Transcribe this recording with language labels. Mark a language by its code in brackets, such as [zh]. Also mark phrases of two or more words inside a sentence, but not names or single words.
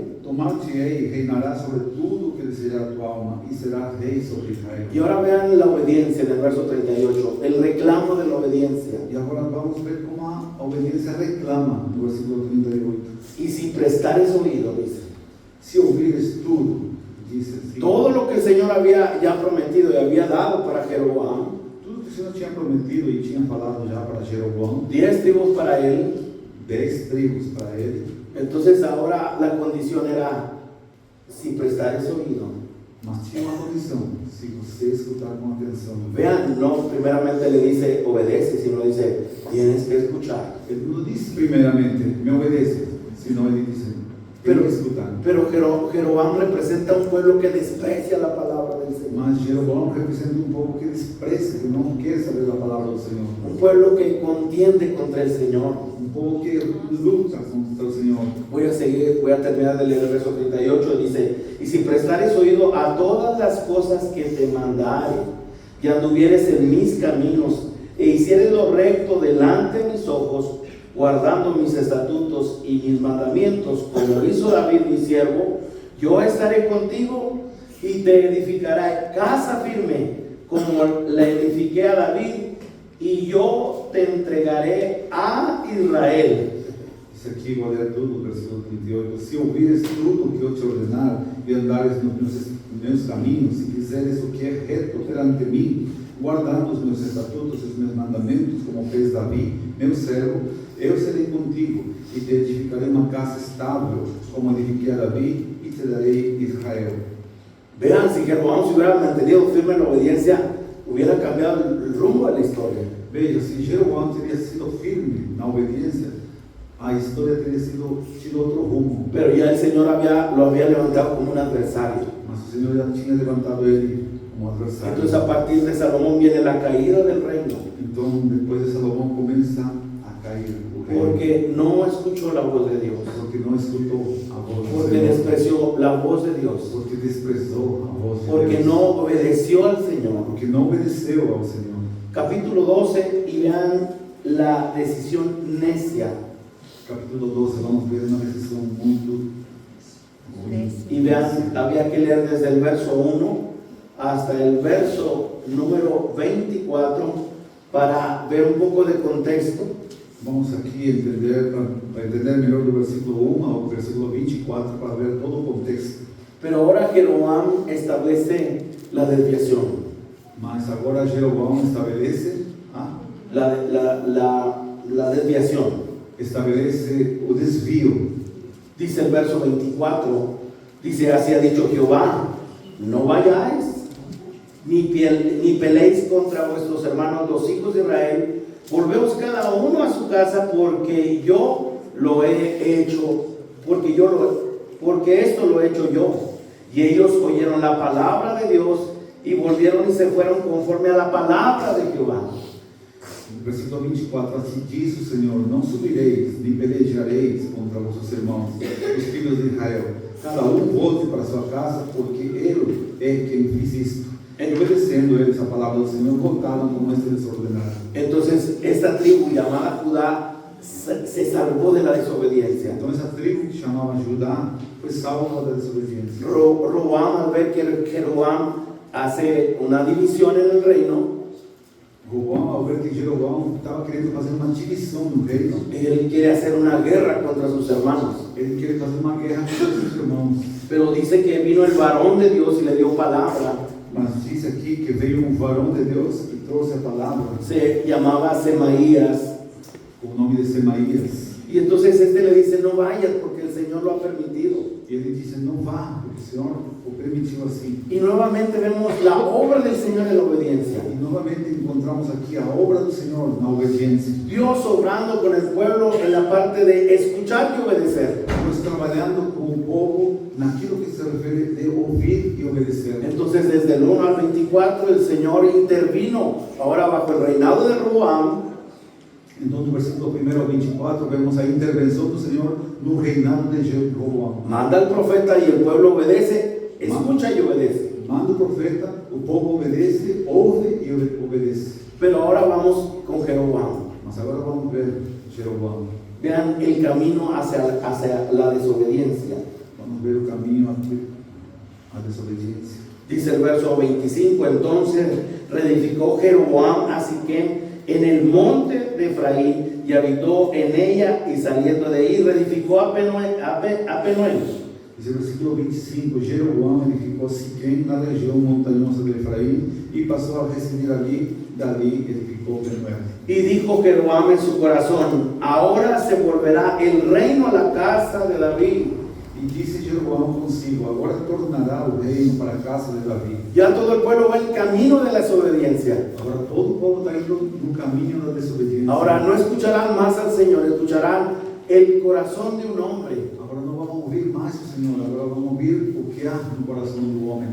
[pt] Tomar-te-ei e reinarás sobre tudo o que desejar tua alma, e serás rei sobre Israel. [es] Y ahora vean la obediencia en el verso 38, el reclamo de la obediencia. [pt] E agora vamos ver como a obediência reclama no versículo 38. [es] Y si prestares oído, dice, [pt] Se ouvires tudo, diz assim, [es] todo lo que el Señor había ya prometido y había dado para Jeroboam, [pt] tudo que o Senhor tinha prometido e tinha falado já para Jeroboam, [es] 10 tribus para él. [pt] 10 tribos para ele, [es] Entonces ahora la condición era, si prestares oído. [pt] mas tinha uma condição, se você escutar com atenção. [es] Vean, no primeramente le dice obedece, sino dice tienes que escuchar. [pt] Ele não disse primeiramente, me obedece, senão ele disse, tem que escutar. [es] Pero Jeroboam representa un pueblo que desprecia la palabra del Señor. [pt] Mas Jeroboam representa um povo que desprecia, que não quer saber da palavra do Senhor. [es] Un pueblo que contiende contra el Señor. [pt] Um povo que luta contra o Senhor. [es] Voy a terminar de leer el verso 38, dice, y si prestares oído a todas las cosas que te mandare, y anduvieres en mis caminos, e hicieres lo recto delante de mis ojos, guardando mis estatutos y mis mandamientos, como hizo David mi siervo, yo estaré contigo y te edificaré casa firme, como la edifiqué a David, y yo te entregaré a Israel. [pt] Isso aqui vou ler tudo, versículo 38. Se ouvires tudo o que eu te ordenar e andares nos meus caminhos, e fizeres o que é reto perante mim, guardando os meus estatutos e os meus mandamentos, como fez Davi, meu servo, eu serei contigo e te edificarei uma casa estável, como edifiquei a Davi, e te darei Israel. [es] Vean, si Jeroboam se hubiera mantenido firme en la obediencia, hubiera cambiado el rumbo de la historia. [pt] Veja, se Jeroboam teria sido firme na obediência, a história teria tido outro rumo. [es] Pero ya el Señor lo había levantado como un adversario. [pt] Mas o Senhor já tinha levantado ele como adversário. [es] Entonces a partir de Salomón viene la caída del reino. [pt] Então, depois de Salomão começa a cair o reino. [es] Porque no escuchó la voz de Dios. [pt] Porque não escutou a voz do Porque Senhor. [es] despreció la voz de Dios. [pt] Porque desprezou a voz de Porque Deus. [es] no obedeció al Señor. [pt] Porque não obedeceu ao Senhor. [es] Capítulo 12, y vean la decisión necia. [pt] Capítulo 12, vamos ver uma decisão muito [es] Y vean, había que leer desde el verso 1 hasta el verso número 24 para ver un poco de contexto. [pt] Vamos aqui entender, para entender melhor do versículo 1 ao versículo 24, para ver todo o contexto. [es] Pero ahora Jeroboam establece la desviación. [pt] Mas agora Jeroboam estabelece [es] La desviación. [pt] estabelece o desvio. [es] Dice el verso 24, dice, así ha dicho Jehová, no vayáis, ni peleéis contra vuestros hermanos los hijos de Israel, volveos cada uno a su casa, porque yo lo he hecho, porque esto lo he hecho yo. Y ellos oyeron la palabra de Dios y volvieron y se fueron conforme a la palabra de Jehová. [pt] Versículo 24, assim diz o Senhor, não subireis, nem pelejareis contra vossos irmãos, os filhos de Israel. Cada um volte para sua casa, porque ele é quem fez isto. [es] Y obedeciendo ellos a palabra del Señor, voltaron como este desordenado. Entonces esta tribu llamada Judá se salvó de la desobediencia. Entonces esa tribu que llamaba Judá fue salva de la desobediencia. Roboam, al ver que Jeroboam hace una división en el reino, Roboam, [pt] ao ver que Jeroboam estava querendo fazer uma divisão no reino, [es] él quiere hacer una guerra contra sus hermanos. [pt] ele queria fazer uma guerra contra seus irmãos. [es] Pero dice que vino el varón de Dios y le dio palabra. [pt] Mas diz aqui que veio um varão de Deus que trouxe a palavra, [es] Se llamaba Semaías. [pt] com o nome de Semaías. [es] Y entonces este le dice, no vayas porque el Señor lo ha permitido. [pt] E ele disse: não vá, porque o Senhor o permitiu assim. [es] Y nuevamente vemos la obra del Señor en la obediencia. [pt] E novamente encontramos aqui a obra do Senhor na obediência. [es] Dios obrando con el pueblo en la parte de escuchar y obedecer. [pt] Deus trabalhando com o povo naquilo que se refere de ouvir e obedecer. [es] Entonces desde el 1 al 24 el Señor intervino. Ahora bajo el reinado de Roboam, [pt] Então, do versículo 1 ao 24, vemos a intervenção do Senhor no reinado de Jeroboam. [es] manda al profeta y el pueblo obedece, escucha y obedece. [pt] Manda o profeta, o povo obedece, ouve e obedece. [es] Pero ahora vamos con Jeroboam. [pt] Mas agora vamos ver Jeroboam. [es] Vean el camino hacia la desobediencia. [pt] Vamos ver o caminho à desobediência. [es] Dice el verso 25, entonces reedificó Jeroboam a Siquem en el monte de Efraín y habitó en ella, y saliendo de ahí reedificó a Penuel. [pt] Diz o versículo 25, Jeroboam edificou Siquém na região montanhosa de Efraim e passou a residir ali, dali edificou Penuel. [es] Y dijo Jeroboam en su corazón, ahora se volverá el reino a la casa de David. [pt] E disse Jeroboam consigo, agora tornará o reino para a casa de Davi. [es] Ya todo el pueblo va el camino de la desobediencia. [pt] Agora todo o povo está indo no caminho da desobediência. [es] Ahora no escucharán más al Señor, escucharán el corazón de un hombre. [pt] Agora não vamos ouvir mais o Senhor, agora vamos ouvir o que há no coração do homem.